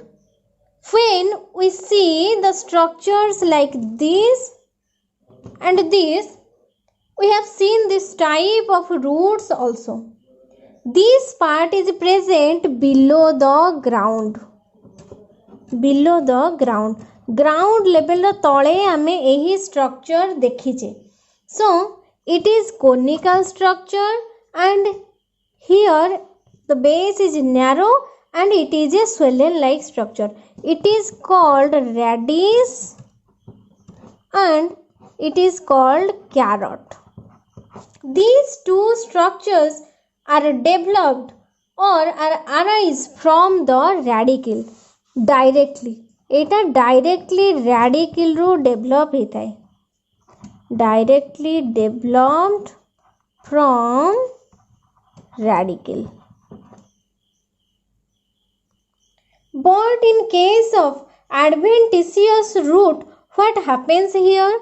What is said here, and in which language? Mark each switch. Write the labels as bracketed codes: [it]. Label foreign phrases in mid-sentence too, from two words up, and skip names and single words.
[en] When we see the structures like this and this, we have seen this type of roots also. This part is present below the ground. Below the ground. Ground level [or] ତଳେ ଆମେ ଏହି [en] structure देखिचे. So it is conical structure, and here the base is narrow and it is a swollen like structure. It is called radish and it is called carrot. These two structures are developed or are arise from the radicle directly. एटा directly radicle रू develop [hi] होता है. [en] Directly developed from radicle. But in case of adventitious root, what happens here?